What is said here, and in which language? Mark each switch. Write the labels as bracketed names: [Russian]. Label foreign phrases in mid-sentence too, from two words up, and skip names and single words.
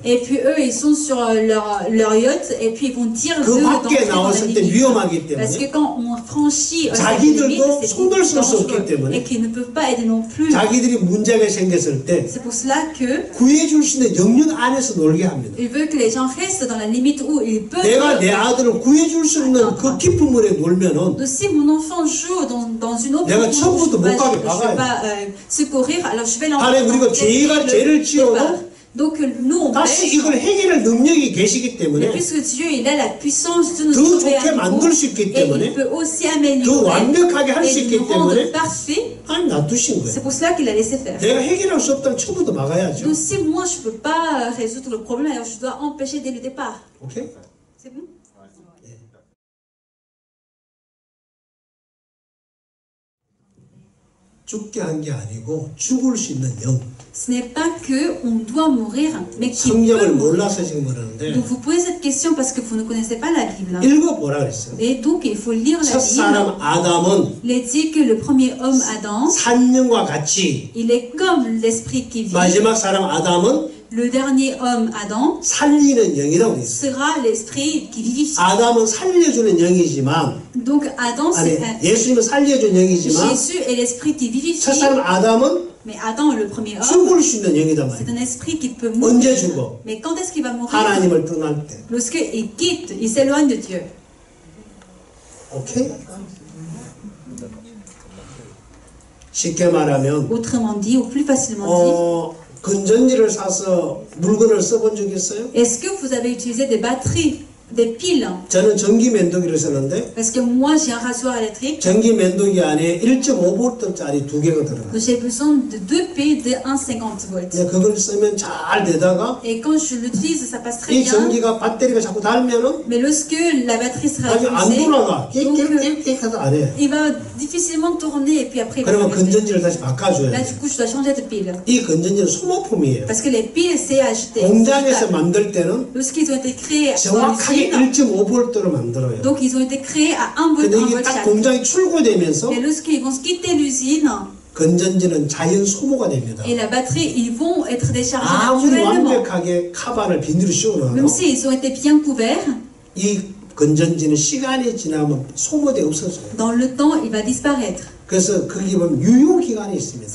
[French] Et puis eux, ils sont sur leur yacht et puis ils vont dire [Korean] 그 [French] d'eux [Korean] 밖에 [French] d'entrer dans la [Korean] 나왔을 때 [French] limite. [Korean] 위험하기 [French] Parce que [Korean] 때문에 [French] quand on franchit cette [Korean] 자기들도 [French] limite, c'est [Korean] 손을 쓸수 없기 [French] dangereux [Korean] 때문에 [French] et qu'ils ne peuvent pas aider non plus. [Korean] 자기들이 문제가 생겼을 때 [French] C'est pour cela que [Korean] 구해줄 수 있는 영역 안에서 놀게 합니다. [French] il veut que les gens restent dans la limite où ils peuvent. [Korean] 내가 내 아들을 구해줄 수 있는 그 깊은 물에 놀면은 [French] Donc, si mon enfant joue dans une eau [Korean] 내가 [French] profonde, [Korean] 처음부터 못 가게 [French] je ne [Korean] 막아야 [French] vais pas secourir, alors je vais [Korean] 하나님 우리가 죄를 지어도 [French] Donc nous on [Korean] 다시 [French] pêche, [Korean] 이걸 해결할 능력이 계시기 [French] mais [Korean] 때문에 [French] puisque Dieu il a la puissance de nous [Korean] 더 [French] sauver [Korean] 좋게 [French] à nouveau, [Korean] 만들 수 있기 [French] et [Korean] 때문에 [French] il peut aussi [Korean] 더 [French] améliorer [Korean] 완벽하게 할 수 [French] et [Korean] 있기 [French] nous rendre [Korean] 때문에 [French] parfaits. [Korean] 하나님 놔두신 거예요. [French] C'est pour cela qu'il a laissé faire. [Korean] 내가 해결할 수 없다면 처음부터 막아야죠. [French] Donc si moi je peux pas résoudre le problème, alors je dois empêcher dès le départ. [Korean] 오케이? [French] C'est bon? [Korean] 죽게 한 게 아니고 죽을 수 있는 영. [French] Ce n'est pas que on doit mourir, mais qu'il peut [Korean] 성경을 [French] mourir. [Korean] 몰라서 지금 그러는데 [French] Donc vous posez cette question parce que vous ne connaissez pas la Bible. [Korean] 읽어보라 그랬어요. [French] Et donc il faut lire la [Korean] 첫 [French] Bible. [Korean] 사람 아담은 [French] Il est dit que le premier homme Adam, [Korean] 산령과 같이 [French] il est comme l'esprit qui vit. [Korean] 마지막 사람 아담은 [French] Le dernier homme Adam [Korean] 살리는 영이라고 돼 있어요. [French] sera l'esprit qui vivifie. [Korean] 아담은 살려주는 영이지만 [French] Donc Adam, [Korean] 아니 [French] c'est [Korean] 예수님은 살려주는 영이지만 [French] Jésus est l'esprit qui vivifie. [Korean] 첫 사람 아담은 [French] Mais Adam, le premier homme, [Korean] 죽을 수 있는 영이단 [French] c'est [Korean] 말이에요. [French] un esprit qui peut [Korean] 언제 [French] mourir. [Korean] 죽어? [French] Mais quand est-ce qu'il va mourir? [Korean] 하나님을 떠날 때. [French] Lorsqu'il quitte, il s'éloigne de Dieu. [Korean] 오케이? 쉽게 말하면 [French] Autrement dit, ou plus facilement dit, [Korean] 건전지를 사서 물건을 써본 적 있어요? [French] est-ce que vous avez utilisé des batteries, des piles? [Korean] 저는 전기 면도기를 썼는데 [French] Parce que moi, j'ai un rasoir électrique. [Korean] 전기 면도기 안에 1.5V짜리 두 개가 들어가요. [French] Donc j'ai besoin de deux piles de 1,50 volts. [Korean] 근데 그걸 쓰면 잘 되다가 [French] Et quand je l'utilise, ça passe très [Korean] 이 [French] bien. [Korean] 전기가 배터리가 자꾸 닳으면은 [French] Mais lorsque la batterie sera [Korean] 아주 안 [French] usée, [Korean] 돌아가. [French] donc, [Korean] 끽끽끽끽 하다 안 해. [French] il va difficilement tourner et puis après il va [Korean] 그러면 [French] s'arrêter. [Korean] 건전지를 다시 바꿔줘야 [French] Là, [Korean] 돼. [French] du coup, je dois changer de pile. [Korean] 이 건전지는 소모품이에요. [French] Parce que les piles, c'est acheté. [Korean] 공장에서 만들 때는 [French] Lorsqu'ils ont été créés dans [Korean] 정확하게 [French] l'usine, [Korean] 1.5V로 만들어요. [French] donc ils ont été créés à 1 volt, [Korean] 근데 [French] 1 [Korean] 이게 [French] volt [Korean] 딱 [French] chaque. [Korean] 공장이 출고되면서 [French] Mais lorsqu'ils vont se quitter l'usine [Korean] 건전지는 자연 소모가 됩니다. [French] et la batterie, ils vont être déchargés [Korean] 아무리 [French] naturellement. [Korean] 완벽하게 카바를 비닐로 씌워놔도 [French] Même s'ils ont été bien couverts, [Korean] 이 건전지는 시간이 지나면 소모돼 없어져요. [French] Dans le temps, il va disparaître. [Korean] 그래서 거기 보면 유효기간이 있습니다.